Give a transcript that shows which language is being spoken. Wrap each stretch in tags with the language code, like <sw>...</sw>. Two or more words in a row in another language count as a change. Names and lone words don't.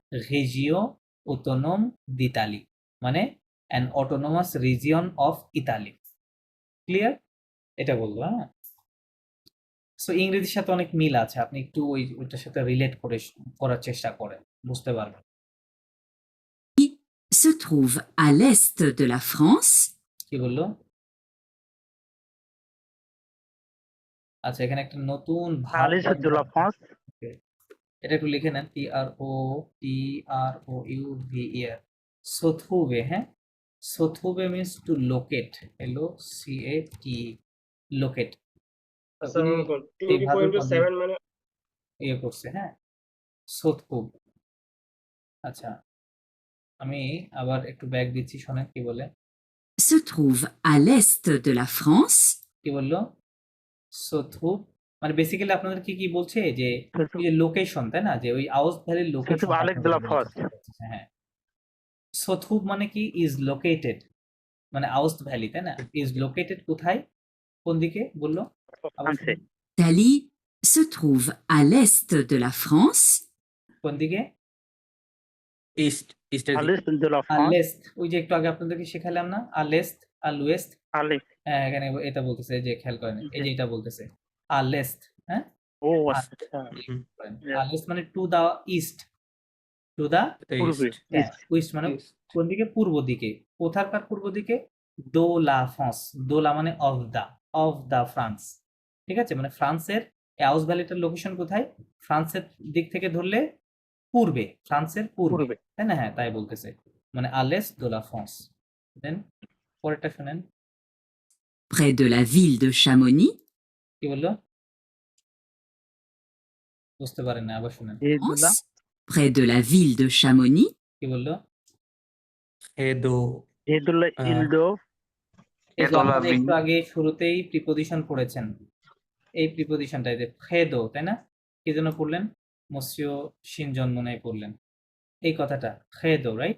<bn>রেজিও অটোনোম দিতালি মানে</bn> <en>an autonomous region of Italy.</en> <bn>ক্লিয়ার? এটা বলবো, হ্যাঁ। সো ইংরেজির সাথে অনেক মিল আছে, আপনি একটু ওইটার সাথে রিলেট করার চেষ্টা করেন, বুঝতে পারবেন।</bn> <fr>se trouve à l'est de la France,</fr> <bn>কি বললো? আচ্ছা, এখানে একটা নতুন ভাব</bn> <fr>আলিস de la France,</fr> <bn>এটা একটু লিখে নেন, TROTROUVE, সোথুবে, হ্যাঁ সোথুবে</bn> <en>means to locate,</en> <bn>LOCAT, লোকেট।</bn> <ar>السلام عليكم.</ar> <bn>এই ভাবে 2.7 মানে ইয়ে করছে, হ্যাঁ সোথুব। আচ্ছা, আমি আবার একটু ব্যাক দিচ্ছি, শোনেন কি বলে।</bn> <fr>se trouve à l'est de la France,</fr> <bn>কি বললো? সোথুব মানে বেসিক্যালি আপনাদের কি বলছে যে ওই যে লোকেশন, তাই না? যে ওই আউস ভ্যালির লোকেশন।</bn> <fr>সোথুব আলেক de la France,</fr> <bn>হ্যাঁ, সোথুব মানে কি?</bn> <en>is located,</en> <bn>মানে আউস ভ্যালি, তাই না?</bn> <en>is located</en> <bn>কোথায়, কোন দিকে বললো? আবার ফ্রান্সে। শুনুন।</bn> <fr>Italie se trouve à l'est de la France,</fr> <bn>কোন দিকে? East,</bn> <fr>আলিস de la France,</fr> <bn>আলেস্ট, ওই যে একটু আগে আপনাদেরকে শেখালাম না, আলেস্ট আল ওয়েস্ট। আলিস। হ্যাঁ, এখানে এটা বলতেছে, যে খেয়াল করেন, এই যে এটা বলতেছে আলেস্ট, হ্যাঁ ও আচ্ছা। আলেস্ট মানে</bn> <en>to the East, to the</en> <bn>পূর্বে East. হ্যাঁ ইস্ট ওয়েস্ট মানে East. কোন দিকে? পূর্ব দিকে। কোথাকার পূর্ব দিকে?</bn> <fr>de la France.</fr> <bn>দোলা মানে</bn> <en>of the France.</en> <bn>ঠিক আছে, মানে ফ্রান্সের অ্যাউস ভ্যালিটার লোকেশন কোথায়? ফ্রান্সের দিক থেকে ধরলে পূর্বে, ফ্রান্সের পূর্বে, পূর্বে তাই না? হ্যাঁ তাই বলতেছে, মানে</bn> <fr>à l'est de la France.</fr> <bn>দেন পরেরটা শুনেন</bn> <fr>près de la ville de Chamonix,</fr> <bn>কি বললো, বুঝতে পারেন না, আবার শুনেন এদুলা</bn> <fr>France, près de la ville de Chamonix,</fr> <bn>কি বললো। Edo. এদুলা আহ, ইলদো এই যে এতলা আপনারা বি একটু আগে শুরুতেই প্রিপোজিশন পড়েছেন, এই প্রিপোজিশনটা যে ফ্রেদো, তাই না? কি জন্য পড়লেন? মসিও শিনজন মনে হয় পড়লেন এই কথাটা, ফ্রেদো, রাইট?</bn>